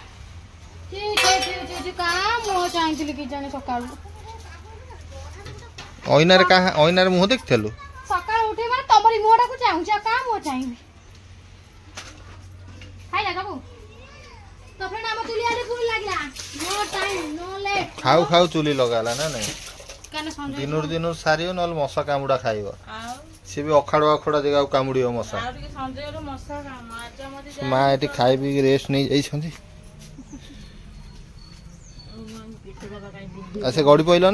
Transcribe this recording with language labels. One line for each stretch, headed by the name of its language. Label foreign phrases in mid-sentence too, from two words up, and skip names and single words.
Odia: କାମ ଚାହିଁଥିଲି କି ଜାଣି ସକାଳୁ ଅଇନାରେ ମୁହଁ ଦେଖିଥିଲୁ? ସକାଳୁ ଉଠି ମାନେ ତମରି ମୁହଁଟାକୁ ଚାହୁଁଛି, ଆଉ କାହା ମୁହଁ ଚାହିଁବି? ଖାଇଲା ସବୁ ତ ଫ୍ରେଣ୍ଡ ଆମ ଚୁଲି ଆଡେ ପୁଣି ଲାଗିଲା।
English: no time no late.
Odia: ଖାଉ ଖାଉ ଚୁଲି ଲଗାଲା ନା ନାଇଁ? ଦିନରୁ ସାରିବ, ନହେଲେ ମଶା କାମୁଡା ଖାଇବ। ସିଏ ବି ଅଖାଡୁଆ ଜାଗାକୁ କାମୁଡିବ ମଶା। ମା ଏଠି ଖାଇ ପିଇକି ରେଷ୍ଟ ନେଇ ଯାଇଛନ୍ତି। ସେ ଗଡି ପଇଲନି?